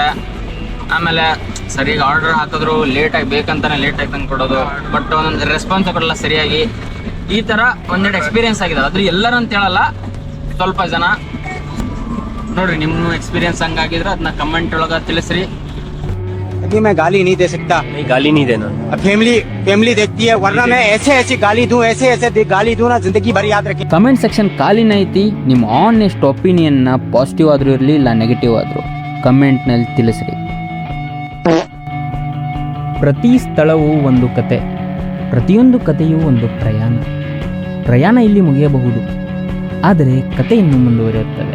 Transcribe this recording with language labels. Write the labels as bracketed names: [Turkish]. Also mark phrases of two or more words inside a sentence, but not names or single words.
[Kannada] ಆಮೇಲೆ ಸರಿಯಾಗಿ ಆರ್ಡರ್ ಹಾಕಿದ್ರು ಲೇಟಾಗಿ ಬೇಕಂತಾನೆ ಲೇಟಾಗಿ ತಂದು ಕೊಡೋದು. ಬಟ್ ಒಂದೊಂದು ರೆಸ್ಪಾನ್ಸ್ ಕೊಡಲ್ಲ ಸರಿಯಾಗಿ. ಈ ಥರ ಒಂದೆರಡು ಎಕ್ಸ್ಪೀರಿಯನ್ಸ್ ಆಗಿದೆ. ಅದು ಎಲ್ಲರೂ ಅಂತ ಹೇಳಲ್ಲ, ಸ್ವಲ್ಪ ಜನ. ನೋಡ್ರಿ ನಿಮ್ಮ ಎಕ್ಸ್ಪೀರಿಯನ್ಸ್ ಹಂಗಾಗಿದ್ರೆ ಅದನ್ನ ಕಮೆಂಟ್ ಒಳಗೆ ತಿಳಿಸ್ರಿ. [Hindi] मैं गाली नहीं दे सकता. नहीं, गाली नहीं देना. फैमिली देखती है, वरना मैं ऐसे गाली दूं, ऐसे गाली दूं ना, जिंदगी भर याद रखें. [English] comment section [Kannada] ಖಾಲಿನ ಐತಿ. ನಿಮ್ಮ [English] honest opinion [Kannada] ಪಾಸಿಟಿವ್ ಆದರೂ ಇರಲಿ ಇಲ್ಲ ನೆಗೆಟಿವ್ ಆದರೂ ಕಮೆಂಟ್ನಲ್ಲಿ ತಿಳಿಸ್ರಿ. ಪ್ರತಿ ಸ್ಥಳವೂ ಒಂದು ಕತೆ, ಪ್ರತಿಯೊಂದು ಕಥೆಯೂ ಒಂದು ಪ್ರಯಾಣ ಇಲ್ಲಿ ಮುಗಿಯಬಹುದು, ಆದರೆ ಕತೆ ಇನ್ನೂ ಮುಂದುವರಿಯುತ್ತದೆ.